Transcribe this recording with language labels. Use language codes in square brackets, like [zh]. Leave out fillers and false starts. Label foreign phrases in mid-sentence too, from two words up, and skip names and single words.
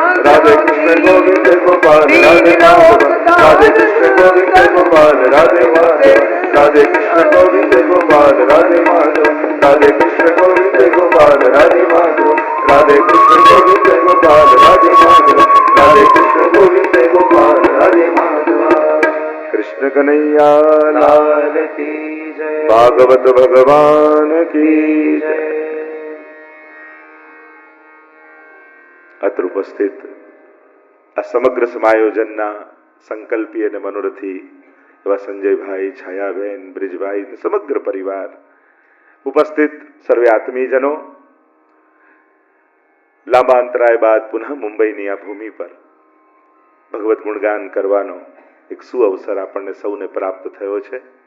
[hi] राधे कृष्ण गोविंद गोपाल राधे माधवा राधे कृष्ण गोविंद गोपाल राधे माधवा राधे कृष्ण गोविंद गोपाल राधे माधवा राधे कृष्ण गोविंद गोपाल राधे माधवा राधे कृष्ण गोविंद गोपाल राधे माधवा राधे कृष्ण गोविंद गोपाल राधे माधवा कृष्ण कन्हैया लाल की जय भागवत भगवान की जय [gu] અત્ર ઉપસ્થિત આ સમગ્ર સમાયોજનના સંકલ્પી અને મનોરથી એવા સંજયભાઈ, છાયાબેન, બ્રિજભાઈ, સમગ્ર પરિવાર, ઉપસ્થિત સર્વે આત્મીયજનો, લાંબા અંતરાય બાદ પુનઃ મુંબઈની આ ભૂમિ પર ભગવત ગુણગાન કરવાનો એક સુઅવસર આપણને સૌને પ્રાપ્ત થયો છે.